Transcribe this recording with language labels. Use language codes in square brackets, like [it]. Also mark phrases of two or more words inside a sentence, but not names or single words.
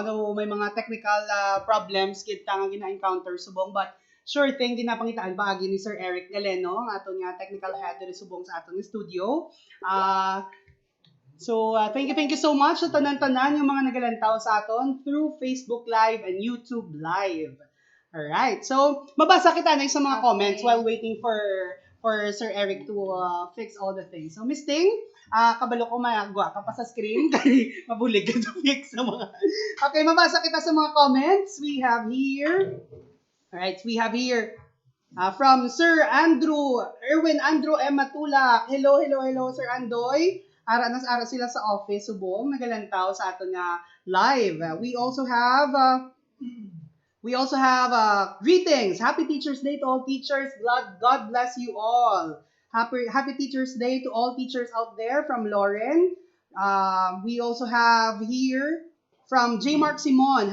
[hil] So, may mga [en] technical problems [hil] kita nga gina-encounter subong, [en] but sure thing, [hil] ginapangitaan paagi ni Sir Eric Galeno, ang aton nga [en] technical head [hil] diri subong sa aton studio. [en] So, thank you so much [hil] sa tanan-tanan yung mga nagalantaw sa aton [en] through Facebook Live and YouTube Live. Alright, so, [hil] mabasa kita na sa mga comments [en] while waiting for Sir Eric to fix all the things. [hil] So, Miss Ting, kabalo ko magwa ka pa sa screen kay mabulig ka [en] to fix [hil] sa mga. Okay, mabasa kita sa mga comments. [en] We have here. Alright, we have here from Sir Erwin Andrew M. Matulak. Hello, Sir Andoy. [hil] Ara sila sa office, subong, nagalantaw sa ato nga live. [en] We also have greetings. Happy Teacher's Day to all teachers. God bless you all. Happy Teacher's Day to all teachers out there from Lauren. We also have here from J. Mark Simon.